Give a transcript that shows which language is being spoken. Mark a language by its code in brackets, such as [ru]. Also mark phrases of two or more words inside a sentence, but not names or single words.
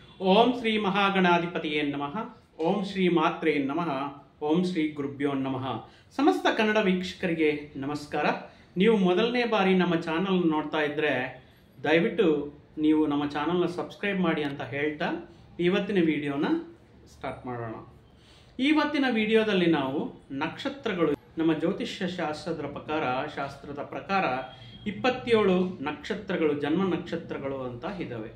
[sa] ಓಂ ಶ್ರೀ ಮಹಾಗಣಾಧಿಪತಿಯೇ ನಮಃ. ಓಂ ಶ್ರೀ ಮಾತ್ರೇ ನಮಃ. ಓಂ ಶ್ರೀ ಗುರುಭ್ಯೋ ನಮಃ. [kn] ಸಮಸ್ತ ಕನ್ನಡ ವೀಕ್ಷಕರಿಗೆ ನಮಸ್ಕಾರ. ನೀವು ಮೊದಲನೇ ಬಾರಿ ನಮ್ಮ ಚಾನಲ್ ನೋಡ್ತಾ ಇದ್ದರೆ ದಯವಿಟ್ಟು ನೀವು ನಮ್ಮ [en] channel subscribe [kn] ಮಾಡಿ ಅಂತ ಹೇಳ್ತಾ ಇವತ್ತಿನ [en] video start [kn] ಮಾಡೋಣ. ಇವತ್ತಿನ ವಿಡಿಯೋದಲ್ಲಿ ನಾವು ನಕ್ಷತ್ರಗಳು, ನಮ್ಮ ಜ್ಯೋತಿಷ್ಯ ಶಾಸ್ತ್ರದ ಪ್ರಕಾರ 27 ನಕ್ಷತ್ರಗಳು, ಜನ್ಮ ನಕ್ಷತ್ರಗಳು ಅಂತ ಇದ್ದಾವೆ.